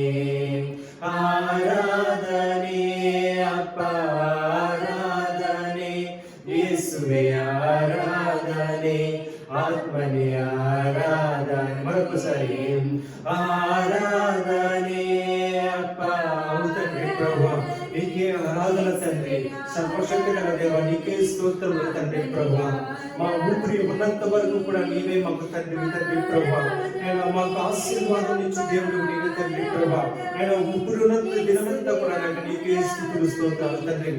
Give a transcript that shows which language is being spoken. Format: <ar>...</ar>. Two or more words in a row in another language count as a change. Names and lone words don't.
<kn>ಆರಾಧನೆ ಅಪ್ಪ ಆರಾಧನೆ, ಯೇಸುವೆ ಆರಾಧನೆ, ಆತ್ಮನೇ ಆರಾಧನೆ.</kn> <te>ಮರೊಕಸಾರಿ</te> <kn>ಆರಾಧನೆ ಅಪ್ಪ</kn> <te>తండ్రి ప్రభు నీకే ఆరాధన తండ్రి. సర్వశక్తి గల దేవ నీకే స్తోత్రములు తండ్రి ప్రభువా. మా ఊపిరి ఉన్నంత వరకు కూడా నీవే మాకు తండ్రి ప్రభువా. నేను మాకు ఆశీర్వాదం ఇచ్చి దేవుడు నీవే తండ్రి ప్రభువా. నేను ఊపిరి ఉన్నంత దినమంతా కూడా నేను నీకే స్తుతులు స్తోత్రాలు తండ్రి.</te>